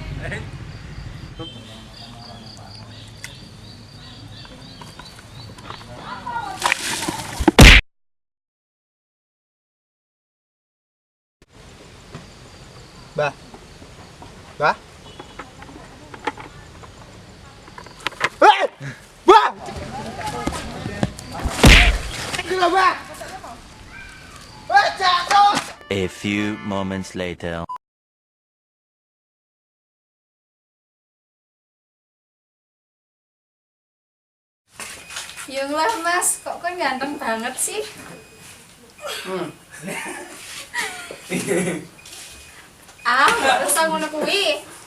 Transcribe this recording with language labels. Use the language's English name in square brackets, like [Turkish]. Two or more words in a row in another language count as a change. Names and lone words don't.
[Javanese] Mbah. Mbah. Mbah. [Indonesian] Gila, Mbah. Jatuh. [English] a few moments later. [Javanese] Yunglah Mas, kok kan ganteng banget sih? Gak usah ngono kuwi.